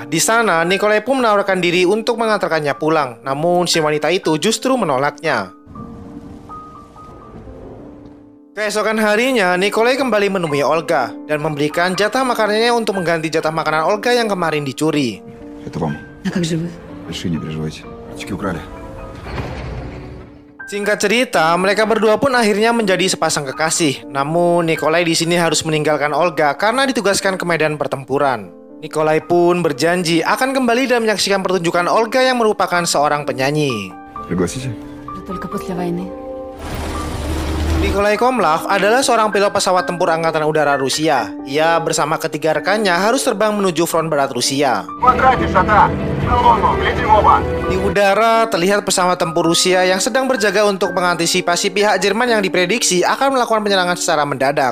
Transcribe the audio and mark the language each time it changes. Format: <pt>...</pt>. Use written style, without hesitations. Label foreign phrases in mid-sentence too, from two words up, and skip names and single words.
<id>Di sana, Nikolai pun menawarkan diri untuk mengantarkannya pulang. Namun, si wanita itu justru menolaknya. Keesokan harinya, Nikolai kembali menemui Olga dan memberikan jatah makanannya untuk mengganti jatah makanan Olga yang kemarin dicuri.</id> <ru>Это вам. А как же вы? Большие, не переживайте. Птички украли.</ru> <id>Singkat cerita, mereka berdua pun akhirnya menjadi sepasang kekasih. Namun, Nikolai di sini harus meninggalkan Olga karena ditugaskan ke medan pertempuran. Nikolai pun berjanji akan kembali dan menyaksikan pertunjukan Olga yang merupakan seorang penyanyi.</id> <ru>Пригласите? Да только после войны.</ru> <id>Nikolai Komlov adalah seorang pilot pesawat tempur Angkatan Udara Rusia. Ia bersama ketiga rekannya harus terbang menuju front barat Rusia. Di udara, terlihat pesawat tempur Rusia yang sedang berjaga untuk mengantisipasi pihak Jerman yang diprediksi akan melakukan penyerangan secara mendadak.</id>